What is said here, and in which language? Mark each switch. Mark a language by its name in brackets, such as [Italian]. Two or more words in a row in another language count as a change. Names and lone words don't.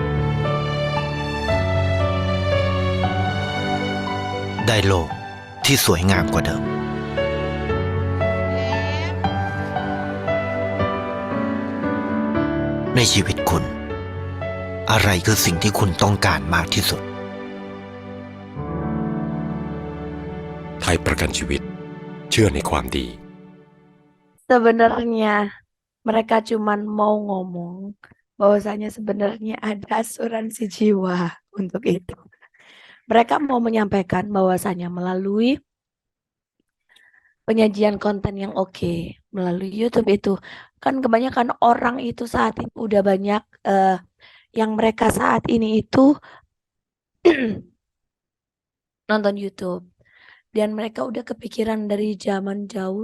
[Thai] ได้โลกที่สวยงามกว่าเดิม ในชีวิตคุณ อะไรคือสิ่งที่คุณต้องการมากที่สุด ไทยประกันชีวิตเชื่อในความดี [Indonesian] Sebenarnya mereka cuman mau ngomong bahwasanya sebenarnya ada asuransi jiwa untuk itu. Mereka mau menyampaikan bahwasanya melalui penyajian konten yang oke, melalui YouTube itu, kan kebanyakan orang itu saat ini udah banyak yang mereka saat ini itu nonton YouTube, dan mereka udah kepikiran dari zaman jauh.